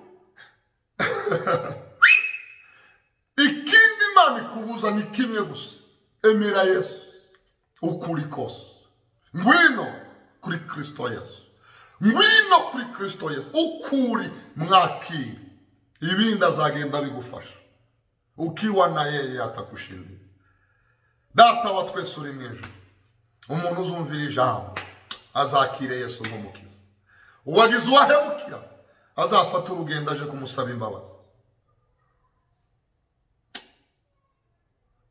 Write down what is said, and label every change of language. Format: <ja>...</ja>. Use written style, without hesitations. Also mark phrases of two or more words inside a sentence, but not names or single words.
<rw>Ikindi Imana ikubuza ni kimwe gusa, emera Yesu ukuri kose. Ngwino kuri Kristo Yesu, ukuri mwakire, ibindi azagenda bigufasha.</rw> <sw>Ukiwa na yeye atakushindira.</sw> <rw>Data wa twese uri mu ijuru, umuntu uzumvira ijambo azakire Yesu nk'umukiza. Uwagize uwahemukira azafata urugendo aje kumusaba imbabazi.</rw>